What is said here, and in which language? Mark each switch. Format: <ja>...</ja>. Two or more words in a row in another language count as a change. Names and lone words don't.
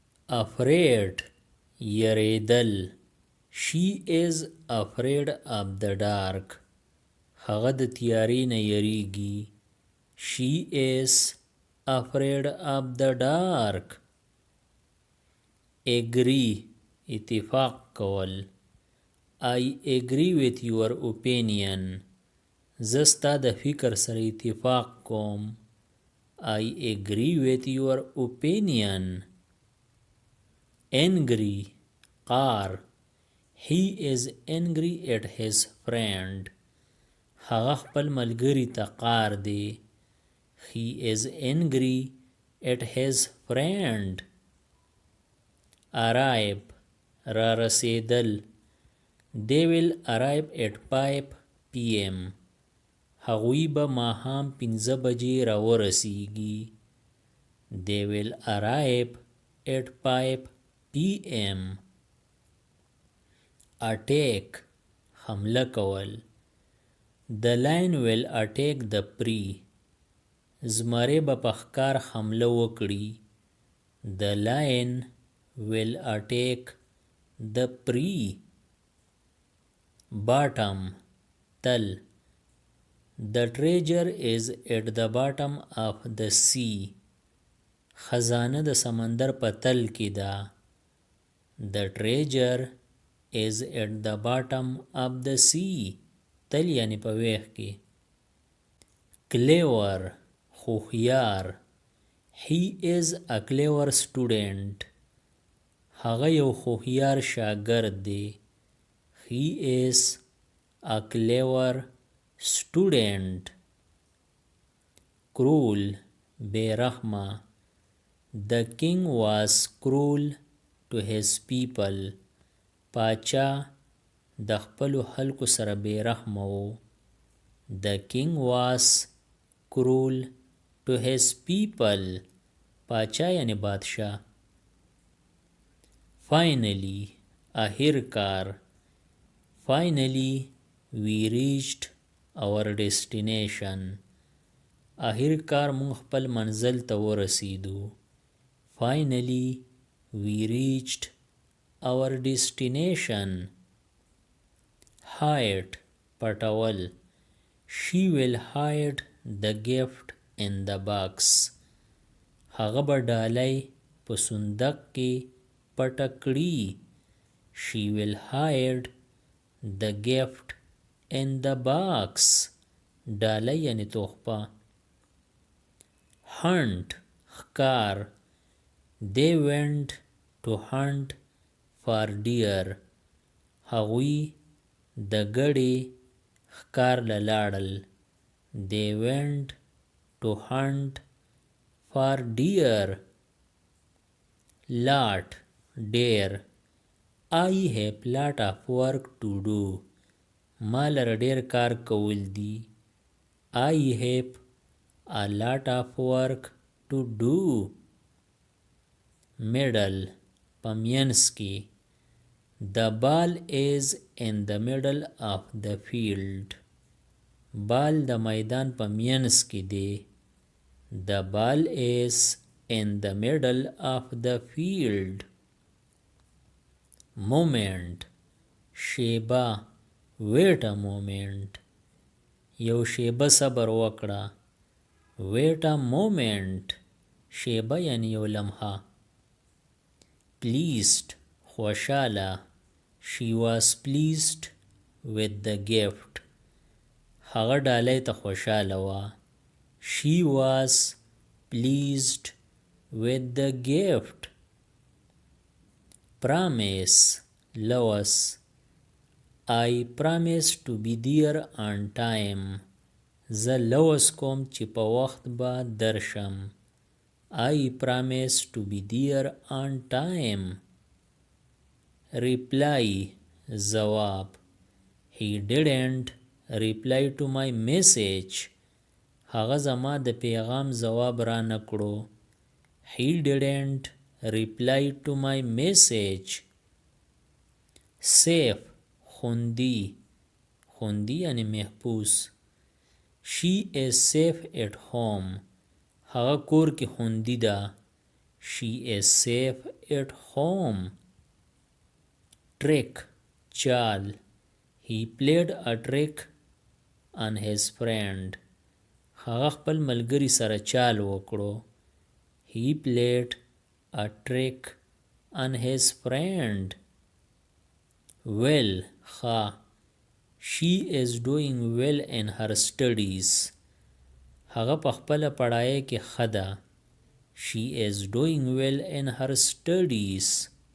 <ps>afraid یریدل.</ps> <en>She is afraid of the dark.</en> <ps>هغه د تیارې نه یریږي.</ps> <en>She is afraid of the dark.</en> <ps>agree اتفاق کول.</ps> <en>I agree with your opinion.</en> <ps>زه ستا د فکر سره اتفاق کوم.</ps> <en>I agree with your opinion.</en> <ps>angry قار.</ps> <en>He is angry at his friend.</en> <ps>هغه خپل ملګری ته قار دی.</ps> <en>He is angry at his friend.</en> <ps>arrive را رسیدل.</ps> <en>They will arrive at 5 p.m.</en> <ps>هغوی به ماښام 5 بجې را ورسیږي.</ps> <en>They will arrive at 5 p.m.</en> <ps>attack حمله کول.</ps> <en>The lion will attack the prey.</en> <ps>زمری به په ښکار حمله وکړي.</ps> <en>The lion will attack the prey.</en> <ps>bottom تل.</ps> <en>The treasure is at the bottom of the sea.</en> <ps>خزانه د سمندر په تل کې ده.</ps> <en>The treasure is at the bottom of the sea.</en> <ps>تل یعنی په ویښ کې. clever هوښیار.</ps> <en>He is a clever student.</en> <ps>هغه یو هوښیار شاګرد دی.</ps> <en>He is a clever student.</en> <ps>cruel بے رحمه.</ps> <en>The king was cruel to his people.</en> <ps>پاچا د خپلو خلکو سره بے رحمه و.</ps> <en>The king was cruel to his people.</en> <ps>پاچا یعنی بادشاه. finally آخر کار.</ps> <en>Finally we reached our destination.</en> <ps>آخر کار مونږ خپل منزل ته ورسیدو.</ps> <en>Finally we reached our destination.</en> <ps>hide پټول.</ps> <en>She will hide the gift in the box.</en> <ps>هغه به ډالۍ په صندوق کې پټه کړي.</ps> <en>She will hide the gift in the box.</en> <ps>ډالۍ یعنی تحفه. hunt ښکار.</ps> <en>They went to hunt for deer.</en> <ps>هغوی د ګډې ښکار له لاړل.</ps> <en>They went to hunt for deer. lot ډیر. I have lot of work to do.</en> <ps>ما لره ډیر کار کول دي.</ps> <en>I have a lot of work to do.</en> <ps>middle په منځ کې.</ps> <en>The ball is in the middle of the field.</en> <ps>بال د میدان په منځ کې دی.</ps> <en>The ball is in the middle of the field.</en> <ps>moment شیبه.</ps> <en>wait a moment.</en> <ps>یو شیبه صبر وکړه.</ps> <en>wait a moment.</en> <ps>شیبه یعنی یو لمحه. pleased خوشاله.</ps> <en>She was pleased with the gift.</en> <ps>هغه ډالۍ ته خوشاله وه.</ps> <en>She was pleased with the gift.</en> <ps>promise لوس.</ps> <en>I promise to be there on time.</en> <ps>زه لوس کوم چې په وخت به درشم.</ps> <en>I promise to be there on time.</en> <ps>reply ځواب.</ps> <en>He didn't reply to my message.</en> <ps>هغه زما د پیغام ځواب را نه کړو.</ps> <en>He didn't reply to my message.</en> <ps>safe خوندي. خوندي یعنی محفوظ.</ps> <en>She is safe at home.</en> <ps>هغه کور کې خوندي ده.</ps> <en>She is safe at home.</en> <ps>Trick, چال.</ps> <en>He played a trick on his friend.</en> <ps>هغه خپل ملګري سره چال وکړو.</ps> <en>He played a trick on his friend.</en> <ps>Well, ښه.</ps> <en>She is doing well in her studies.</en> <ps>هغه په خپله پړایه کې ښه ده.</ps> <en>She is doing well in her studies.</en>